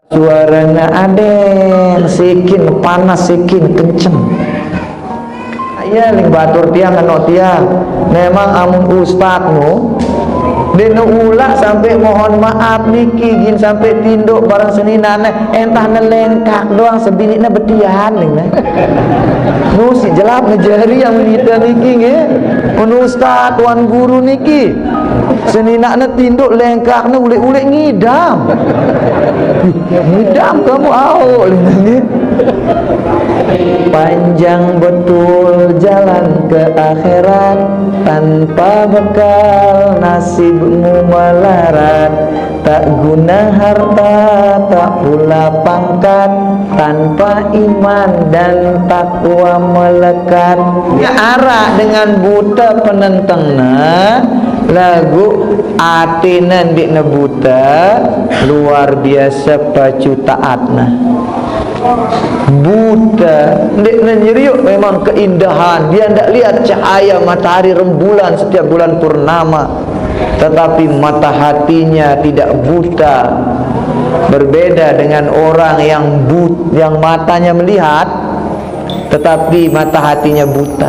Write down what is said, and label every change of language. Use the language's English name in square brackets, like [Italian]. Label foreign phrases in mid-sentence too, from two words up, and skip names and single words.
[Sasak] suaranya aden sikin panas sikin kenceng. Iya ling batur tiang kenok tiang. Memang amun ustadmu dene ulah sampai [Indonesian] mohon maaf [Sasak] niki gin sampai tinduk barang seninane entah nelengkak doang sebinitna betian ning nah. Nu si jelap ngejari yang menita niki nggih. Mun ustad tuan guru niki seninakna tinduk lengkakna ulik-ulik ngidam. Ngidam kamu au nggih. [Indonesian] Panjang betul jalan ke akhirat, tanpa bekal nasibmu melarat. Tak guna harta, tak pula pangkat, tanpa iman dan takwa melekat. [Sasak] Arah dengan buta penentengna lagu atinan dikna buta luar biasa pacu taatna. Buta ndik nyeriuk [Indonesian] memang keindahan, dia ndak lihat cahaya matahari rembulan setiap bulan purnama, tetapi mata hatinya tidak buta. Berbeda dengan orang yang matanya melihat tetapi mata hatinya buta.